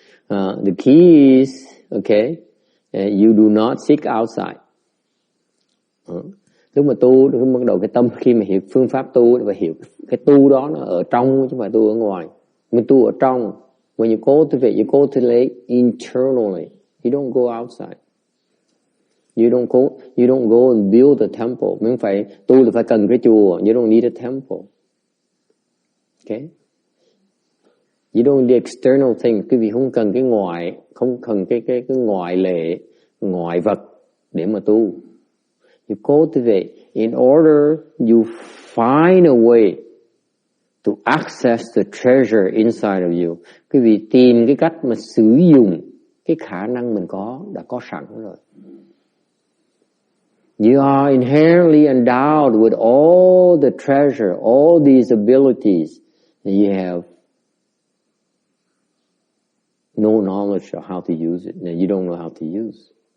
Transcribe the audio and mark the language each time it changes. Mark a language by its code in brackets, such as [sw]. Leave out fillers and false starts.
[en] The key is, okay, you do not seek outside. [vi] Lúc mà tu, lúc bắt đầu cái tâm khi mà hiểu phương pháp tu, phải hiểu cái tu đó nó ở trong chứ không phải tu ở ngoài. Mình tu ở trong. [en] When you cultivate internally. You don't go outside. You don't go and build a temple. [vi] Mình phải tu là phải cần cái chùa. [en] You don't need a temple. Okay? You don't need the external thing. [vi] Quý vị không cần cái ngoài, không cần cái ngoại lệ, ngoại vật để mà tu. [en] You cultivate in order you find a way to access the treasure inside of you. [vi] Quý vị tìm cái cách mà sử dụng cái khả năng mình đã có sẵn rồi. [en] You are inherently endowed with all the treasure, all these abilities, and you have no knowledge of how to use it. And you don't know how to use.